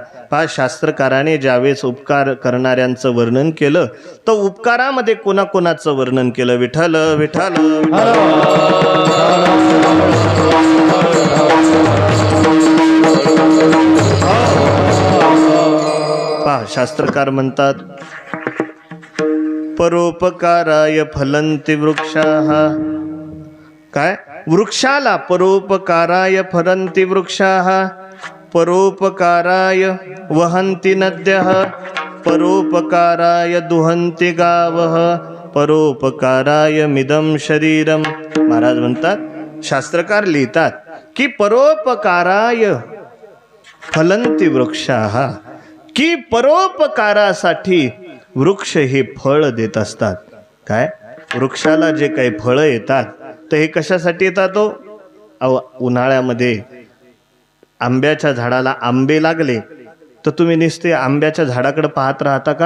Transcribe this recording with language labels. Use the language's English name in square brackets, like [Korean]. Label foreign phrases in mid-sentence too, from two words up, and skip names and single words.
[Marathi] पहा, शास्त्रकाराने ज्यावेळेस उपकार करणाऱ्यांचं वर्णन केलं तर उपकारामध्ये कोणाकोणाचं वर्णन केलं? विठ्ठल विठ्ठल. पहा, शास्त्रकार म्हणतात, [Sanskrit] परोपकाराय फलंती वृक्षाः. [Marathi] काय? [Sanskrit] वृक्षाला परोपकाराय फलंती वृक्षाः, परोपकाराय वहन्ति नद्यः, परोपकाराय दुहन्ति गावः, परोपकाराय मिदं शरीरम. [Marathi] महाराज म्हणतात, शास्त्रकार लिहितात की [Sanskrit] परोपकाराय फलंती वृक्षाः, [Marathi] की परोपकारासाठी वृक्ष हे फळ देत असतात. काय? वृक्षाला जे काही फळं येतात तर हे कशासाठी येतात? उन्हाळ्यामध्ये आंब्याच्या झाडाला आंबे लागले तर तुम्ही नुसते आंब्याच्या झाडाकडे पाहत राहता का?